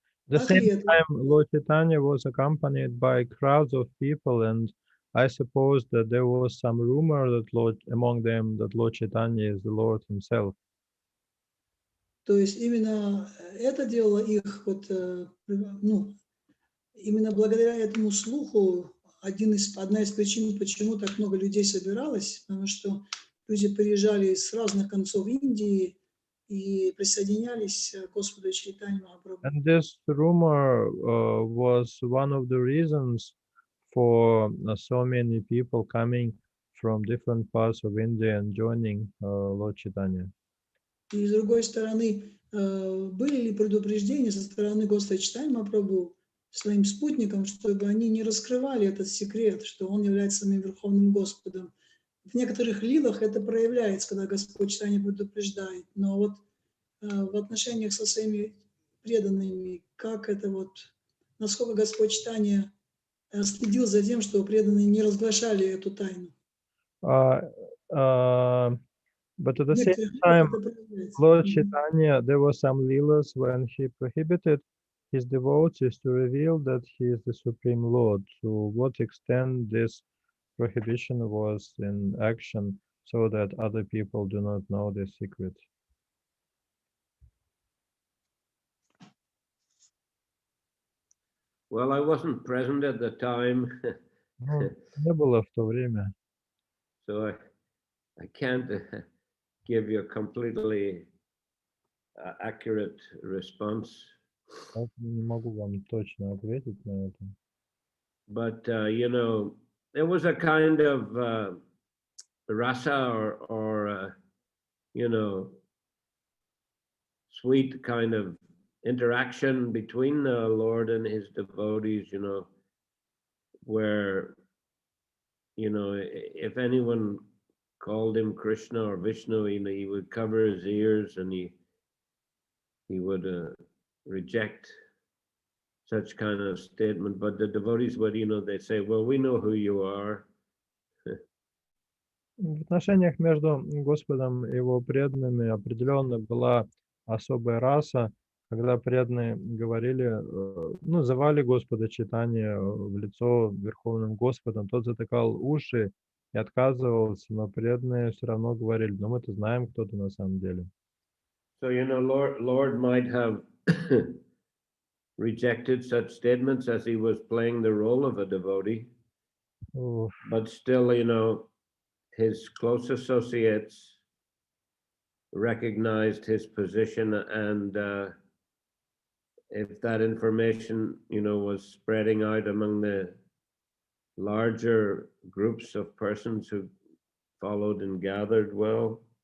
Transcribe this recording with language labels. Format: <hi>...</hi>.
<en>At the same time, Lord Chaitanya was accompanied by crowds of people, and I suppose that there was some rumor that among them that Lord Chaitanya is the Lord himself.</en> <ru>То есть именно это делало их, вот, именно благодаря этому слуху, одна из причин, почему так много людей собиралось, потому что люди приезжали с разных концов Индии и присоединялись к Господу Чайтанье Махапрабху.</ru> <en>And this rumor was one of the reasons for so many people coming from different parts of India and joining Lord Chaitanya.</en> <ru>И с другой стороны, были ли предупреждения со стороны Господа Чайтаньи Махапрабху своим спутникам, чтобы они не раскрывали этот секрет, что он является самим Верховным Господом? В некоторых лилах это проявляется, когда Господь Чайтанья предупреждает, но вот в отношениях со своими преданными, как это вот, насколько Господь Чайтанья следил за тем, что преданные не разглашали эту тайну.</ru> <en>But at the same time, Lord Chaitanya, there were some leelas when he prohibited his devotees to reveal that he is the Supreme Lord. To what extent this prohibition was in action so that other people do not know this secret? Well, I wasn't present at the time.</en> <ru>Не было в то время.</ru> <en>So I can't give you a completely accurate response.</en> <ru>Не могу вам точно ответить на это.</ru> <en>But there was a kind of rasa or sweet kind of interaction between the Lord and his devotees, where, if anyone called him Krishna or Vishnu, he would cover his ears and he would reject such kind of statement. But the devotees would, they say, well, we know who you are.</en> <ru>В отношениях между Господом и его преданными определенно была особая раса, когда преданные говорили, называли Господа Чайтанья в лицо Верховным Господом, тот затыкал уши и отказывался, но преданные все равно говорили, но мы-то знаем, кто ты на самом деле.</ru> <en>So, Lord might have rejected such statements as he was playing the role of a devotee, but still, his close associates recognized his position, and if that information, was spreading out among the larger groups of persons who followed and gathered, well,</en>